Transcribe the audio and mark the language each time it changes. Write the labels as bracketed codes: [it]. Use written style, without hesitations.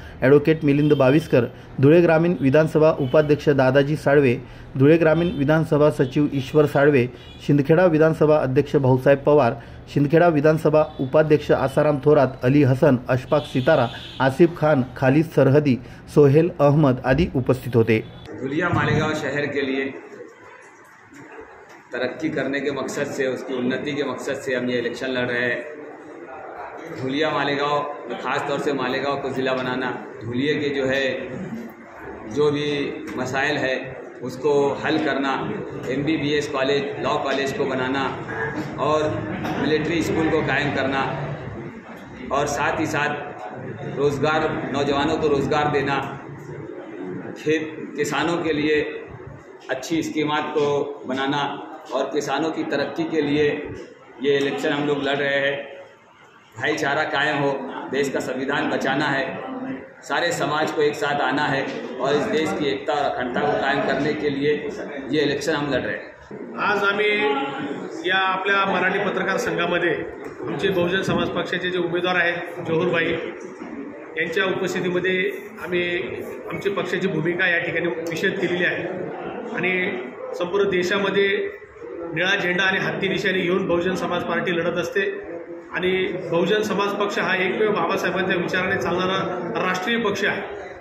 [mr] Advocate Milind Baviskar, Dhule ग्रामीण विधानसभा उपाध्यक्ष दादाजी साळवे, धुळे ग्रामीण विधानसभा सचिव ईश्वर साळवे, शिंदखेडा विधानसभा अध्यक्ष भाऊसाहेब पवार, शिंदखेडा विधानसभा उपाध्यक्ष आसाराम थोरात, अली हसन, अशफाक सितारा, आसिफ खान, खालिद सरहदी, सोहेल अहमद आदि उपस्थित होते। [hi] धुलिया मालेगांव शहर के लिए तरक्की करने के मकसद से, उसकी उन्नति के मकसद से हम ये इलेक्शन लड़ रहे हैं। धुलिया मालेगांव, ख़ास तौर से मालेगांव को ज़िला बनाना, धुलिया के जो भी मसाइल है उसको हल करना, MBBS कॉलेज, लॉ कॉलेज को बनाना और मिलिट्री स्कूल को कायम करना और साथ ही साथ रोज़गार, नौजवानों को रोज़गार देना, किसानों के लिए अच्छी स्कीमात को बनाना और किसानों की तरक्की के लिए ये इलेक्शन हम लोग लड़ रहे हैं। भाईचारा कायम हो, देश का संविधान बचाना है, सारे समाज को एक साथ आना है और इस देश की एकता और अखंडता को कायम करने के लिए ये इलेक्शन हम लड़ रहे हैं। [mr] आज आम्ही या आपल्या मराठी पत्रकार संघामध्ये आमचे बहुजन समाज पक्षाचे जे उमेदवार आहेत जहूरभाई यांच्या उपस्थितीमध्ये आम्ही आमची पक्षाची भूमिका या ठिकाणी निषेध केलेली आहे आणि संपूर्ण देशामध्ये निळा झेंडा आणि हत्ती निशाणी घेऊन बहुजन समाज पार्टी लढत असते आणि बहुजन समाज पक्ष हा एकमेव बाबासाहेबांच्या विचाराने चालणारा राष्ट्रीय पक्ष आहे।